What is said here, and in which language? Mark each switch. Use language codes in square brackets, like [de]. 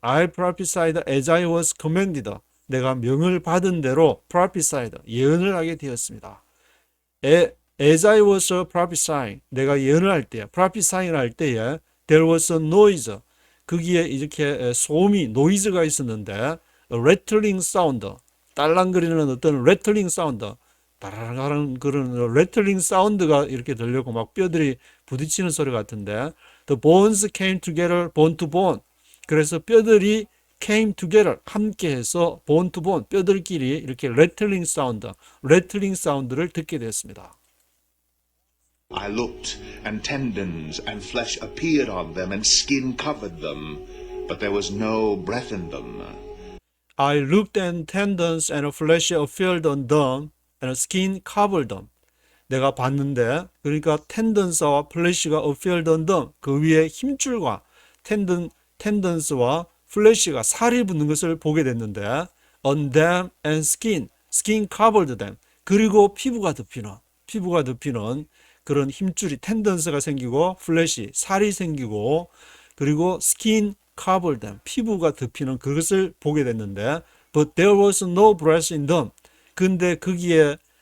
[en] I prophesied as I was commanded. [ko] 내가 명을 받은 대로 prophesied 예언을 하게 되었습니다. [en] As I was prophesying [ko] 내가 예언을 할 때, [en] prophesying [ko] 할 때에 [en] there was a noise. [ko] 거기에 이렇게 소음이 노이즈가 있었는데 rattling 사운드, 딸랑거리는 어떤 rattling 사운드, 따라라는 그런 rattling 사운드가 이렇게 들려고 막 뼈들이 부딪히는 소리 같은데 [en] the bones came together bone to bone. [ko] 그래서 뼈들이 [en] came together [ko] 함께해서 [en] bone to bone [ko] 뼈들끼리 이렇게 rattling 사운드를 듣게 됐습니다. [en] I looked, and tendons and flesh appeared on them, and skin covered them, but there was no breath in them. I looked and tendons and flesh appeared on them and skin covered them. [ko] 내가 봤는데 그러니까 텐던스와 플래시가 [en] appeared on them [ko] 그 위에 힘줄과 텐던스와 플래시가 살이 붙는 것을 보게 됐는데 [en] on them and skin covered them [ko] 그리고 피부가 덮이는 그런 힘줄이 텐던스가 생기고 플래시 살이 생기고 그리고 [en] skin covered them [ko] 피부가 덮이는 그것을 보게 됐는데 [en] but there was no breath in them [ko] 근데 거기에